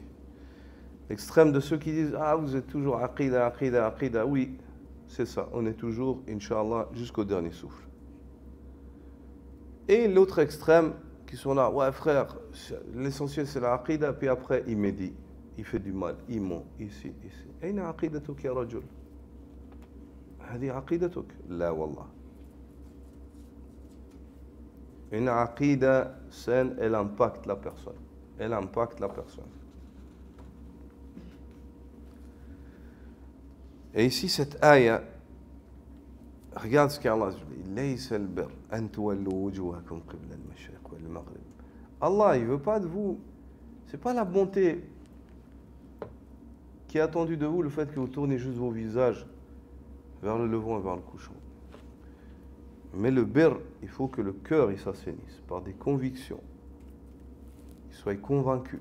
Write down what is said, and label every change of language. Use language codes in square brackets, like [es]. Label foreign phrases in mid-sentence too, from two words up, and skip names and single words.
[fr] L'extrême de ceux qui disent « Ah, vous êtes toujours aqida. » Oui, c'est ça. On est toujours, [ar] إن شاء الله, [fr] jusqu'au dernier souffle. Et l'autre extrême, qui sont là, ouais frère, l'essentiel c'est la aqida, puis après il médit, il fait du mal, il ment, ici. [ar] أين عقيدتك يا رجل؟ هادي عقيدتك? لا والله. [fr] Une aqida saine, elle impacte la personne. Elle impacte la personne. Et ici, cette ayah, regarde ce qu'Allah dit. [ar] ليس البر أن تولوا وجوهكم قبل المشرق والمغرب. [fr] Allah, il veut pas de vous. C'est pas la bonté qui est attendue de vous, le fait que vous tournez juste vos visages vers le levant et vers le couchant. Mais le birr, il faut que le cœur il s'assainisse par des convictions, qu'il soit convaincu.